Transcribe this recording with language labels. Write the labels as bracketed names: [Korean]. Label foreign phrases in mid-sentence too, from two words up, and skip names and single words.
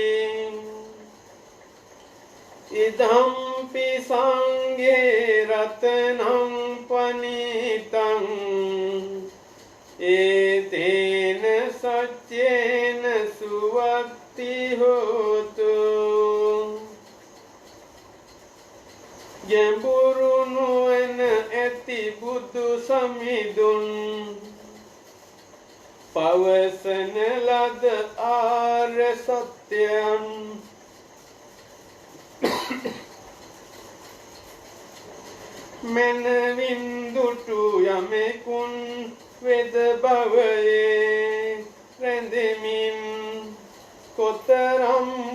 [Pali] ඉදම්පි සංඝේ රතනං පනිතං ඒතේන සච්චේන සුවත්ති හෝතු. [Sinhala] ගැඹුරු නුවණ ඇති බුදු සමිඳුන් පවසන ලද ආර්ය සත්‍යයන් මනවින් දුටු යමෙකුන් වෙද භවයේ රැඳෙමින් කොතරම්